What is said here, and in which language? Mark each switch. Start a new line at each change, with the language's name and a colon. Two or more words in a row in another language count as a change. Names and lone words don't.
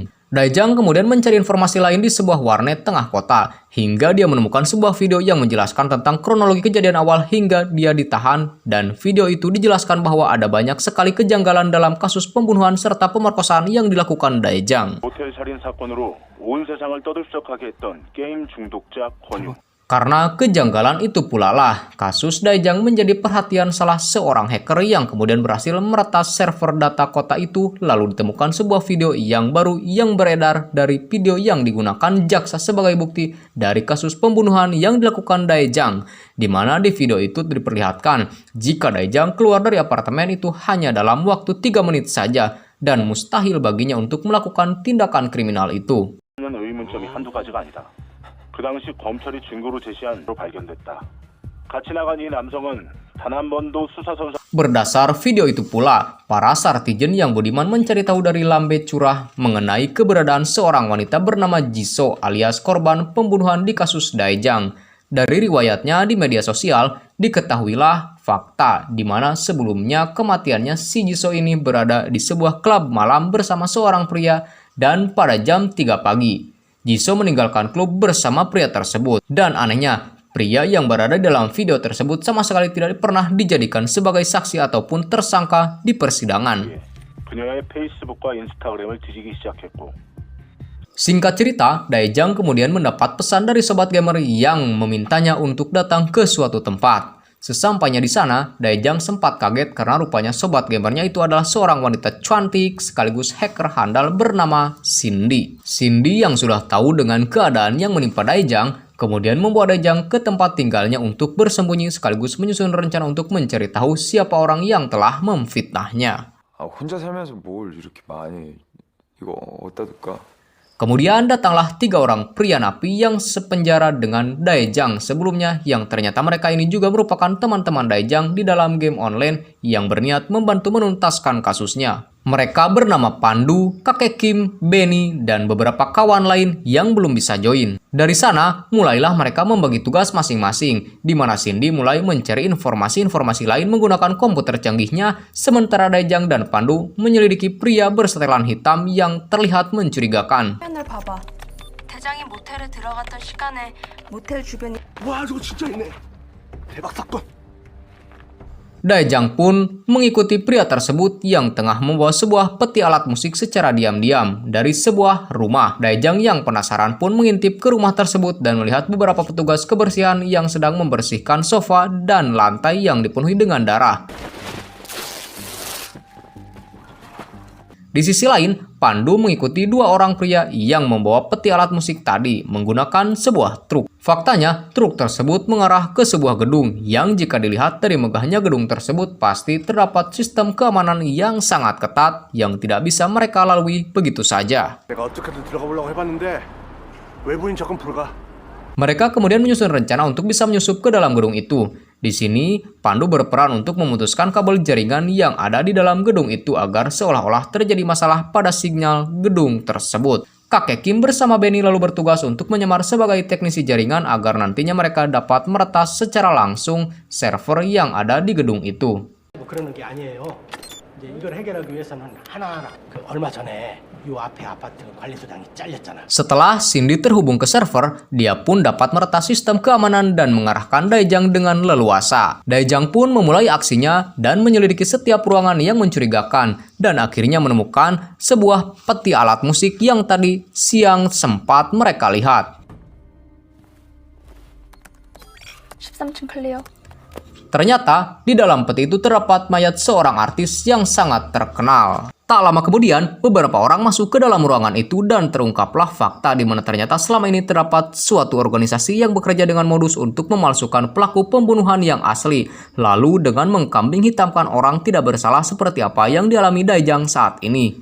Indonesian: Daejang kemudian mencari informasi lain di sebuah warnet tengah kota, hingga dia menemukan sebuah video yang menjelaskan tentang kronologi kejadian awal hingga dia ditahan, dan video itu dijelaskan bahwa ada banyak sekali kejanggalan dalam kasus pembunuhan serta pemerkosaan yang dilakukan Daejang.
Korean: 호텔 살인 사건으로 온 세상을 떠들썩하게 했던 게임 중독자 권유.
Indonesian: Karena kejanggalan itu pula lah, kasus Daejang menjadi perhatian salah seorang hacker yang kemudian berhasil meretas server data kota itu, lalu ditemukan sebuah video yang baru yang beredar dari video yang digunakan jaksa sebagai bukti dari kasus pembunuhan yang dilakukan Daejang, di mana di video itu diperlihatkan jika Daejang keluar dari apartemen itu hanya dalam waktu 3 menit saja, dan mustahil baginya untuk melakukan tindakan kriminal itu.
Korean: 의문점이 한두 가지가 아니다. 그 당시 검찰이 증거로 제시한 로 발견됐다. 같이 나간 이 남성은 단 한 번도 수사선서.
Indonesian: Berdasar video itu pula, para sartijen yang budiman mencari tahu dari lambe curah mengenai keberadaan seorang wanita bernama Jisoo alias korban pembunuhan di kasus Daejang. Dari riwayatnya di media sosial, diketahuilah fakta di mana sebelumnya kematiannya si Jisoo ini berada di sebuah klub malam bersama seorang pria dan pada jam 3 pagi. Jisoo meninggalkan klub bersama pria tersebut, dan anehnya, pria yang berada dalam video tersebut sama sekali tidak pernah dijadikan sebagai saksi ataupun tersangka di persidangan.
Korean: 그녀의 페이스북과 인스타그램을 뒤지기 시작했고.
Indonesian: Singkat cerita, Daejang kemudian mendapat pesan dari sobat gamer yang memintanya untuk datang ke suatu tempat. Sesampainya di sana, Daejang sempat kaget karena rupanya sobat gamernya itu adalah seorang wanita cantik sekaligus hacker handal bernama Cindy. Cindy yang sudah tahu dengan keadaan yang menimpa Daejang, kemudian membawa Daejang ke tempat tinggalnya untuk bersembunyi sekaligus menyusun rencana untuk mencari tahu siapa orang yang telah memfitnahnya.
Korean: 혼자 살면서 뭘 이렇게 많이 이거 어디다 둘까?
Indonesian: Kemudian datanglah 3 orang pria napi yang sepenjara dengan Daejang sebelumnya, yang ternyata mereka ini juga merupakan teman-teman Daejang di dalam game online yang berniat membantu menuntaskan kasusnya. Mereka bernama Pandu, kakek Kim, Benny, dan beberapa kawan lain yang belum bisa join. Dari sana, mulailah mereka membagi tugas masing-masing, di mana Cindy mulai mencari informasi-informasi lain menggunakan komputer canggihnya, sementara Daejang dan Pandu menyelidiki pria bersetelan hitam yang terlihat mencurigakan.
Korean: 화면을 봐봐. 대장이 모텔에 들어갔던 시간에 모텔 주변이 와, 저거 진짜 있네. 대박 사건.
Indonesian: Daejang pun mengikuti pria tersebut yang tengah membawa sebuah peti alat musik secara diam-diam dari sebuah rumah. Daejang yang penasaran pun mengintip ke rumah tersebut dan melihat beberapa petugas kebersihan yang sedang membersihkan sofa dan lantai yang dipenuhi dengan darah. Di sisi lain, Pandu mengikuti 2 orang pria yang membawa peti alat musik tadi menggunakan sebuah truk. Faktanya, truk tersebut mengarah ke sebuah gedung yang jika dilihat dari megahnya gedung tersebut pasti terdapat sistem keamanan yang sangat ketat yang tidak bisa mereka lalui begitu saja.
Korean: 내가 어떻게든 들어가 보려고 해봤는데 외부인 접근 불가.
Indonesian: Mereka kemudian menyusun rencana untuk bisa menyusup ke dalam gedung itu. Di sini, Pandu berperan untuk memutuskan kabel jaringan yang ada di dalam gedung itu agar seolah-olah terjadi masalah pada sinyal gedung tersebut. Kakek Kim bersama Benny lalu bertugas untuk menyamar sebagai teknisi jaringan agar nantinya mereka dapat meretas secara langsung server yang ada di gedung itu.
Korean: 그러는 게 아니에요. 이제 이걸 해결하기 위해서는 하나하나 얼마 전에 요 앞에 아파트 관리소장이 잘렸잖아.
Indonesian: Setelah Cindy terhubung ke server, dia pun dapat meretas sistem keamanan dan mengarahkan Daejang dengan leluasa. Daejang pun memulai aksinya dan menyelidiki setiap ruangan yang mencurigakan dan akhirnya menemukan sebuah peti alat musik yang tadi siang sempat mereka lihat.
Korean: 13층 클리어.
Indonesian: Ternyata, di dalam peti itu terdapat mayat seorang artis yang sangat terkenal. Tak lama kemudian, beberapa orang masuk ke dalam ruangan itu dan terungkaplah fakta di mana ternyata selama ini terdapat suatu organisasi yang bekerja dengan modus untuk memalsukan pelaku pembunuhan yang asli, lalu dengan mengkambing hitamkan orang tidak bersalah seperti apa yang dialami Daejang saat ini.